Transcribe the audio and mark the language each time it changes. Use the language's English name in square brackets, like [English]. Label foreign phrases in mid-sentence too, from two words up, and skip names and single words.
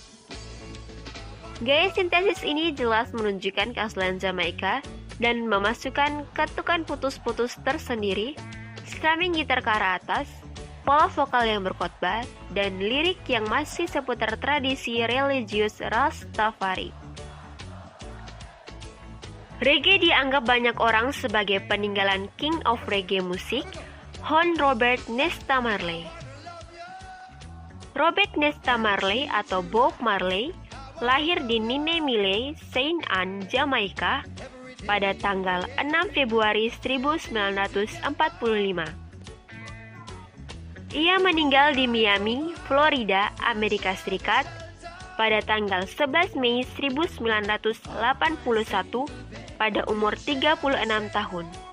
[Indonesian] Gaya sintesis ini jelas menunjukkan keaslian Jamaika dan memasukkan ketukan putus-putus tersendiri, strumming gitar ke arah atas, pola vokal yang berkhotbah, dan lirik yang masih seputar tradisi religius Rastafari. Reggae dianggap banyak orang sebagai peninggalan [English] King of Reggae Music, [Indonesian] Hon Robert Nesta Marley. Robert Nesta Marley atau Bob Marley lahir di Ninemille, Saint Anne, Jamaika pada tanggal 6 Februari 1945. Ia meninggal di Miami, Florida, Amerika Serikat pada tanggal 11 Mei 1981 pada umur 36 tahun.